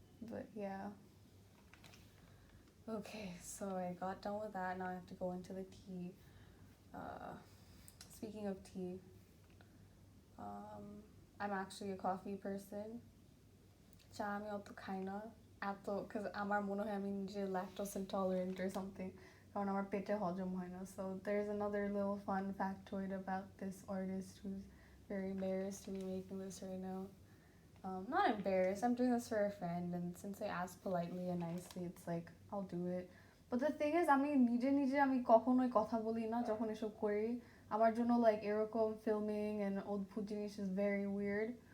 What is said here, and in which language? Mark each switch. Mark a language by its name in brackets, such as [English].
[English] But yeah. Okay, so I got done with that. Now I have to go into the tea. Speaking of tea, I'm actually a coffee person. [Bangla] চা আমি অত খাই না এত, [English] because [Bangla] আমার মনে হয় আমি নিজে [English] lactose intolerant or something. [Bangla] কারণ আমার পেটে হজম হয় না. [English] So there's another little fun factoid about this artist who's very embarrassed to be making this right now. Not embarrassed. I'm doing this for a friend, and since they asked politely and nicely, it's like I'll do it. But the thing is, [Bangla] আমি নিজে নিজে আমি কখনোই কথা বলি না যখন এসব করি. আমার জন্য like এরকম [English] filming and [Bangla] অদ্ভুত জিনিস [English] is very weird.